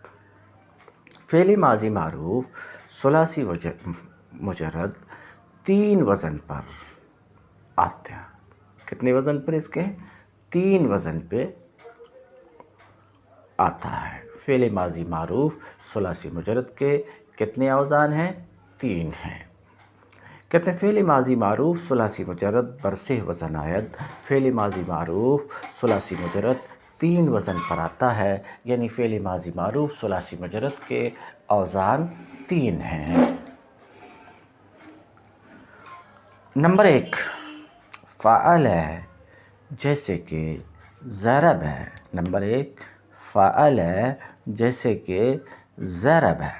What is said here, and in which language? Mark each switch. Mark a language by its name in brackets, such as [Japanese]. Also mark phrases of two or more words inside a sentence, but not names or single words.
[Urdu] فعل ماضی معروف ثلاثی مجرد 3 وزن پر آتے ہیں۔ کتنے وزن پر اس کے؟ 3 وزن پہ آتا ہے۔ فعل ماضی معروف ثلاثی مجرد کے کتنے اوزان ہیں؟ 3 ہیں۔ کہتے ہیں فعل ماضی معروف ثلاثی مجرد [Persian] برسہ وزن آید، [Urdu] فعل ماضی معروف ثلاثی مجرد 3 وزن پر آتا ہے، یعنی فعل ماضی معروف ثلاثی مجرد کے اوزان 3 ہیں۔ نمبر 1 فعل ہے، جیسے کہ ضرب ہے۔ نمبر 1 فعل ہے، جیسے کہ ضرب ہے۔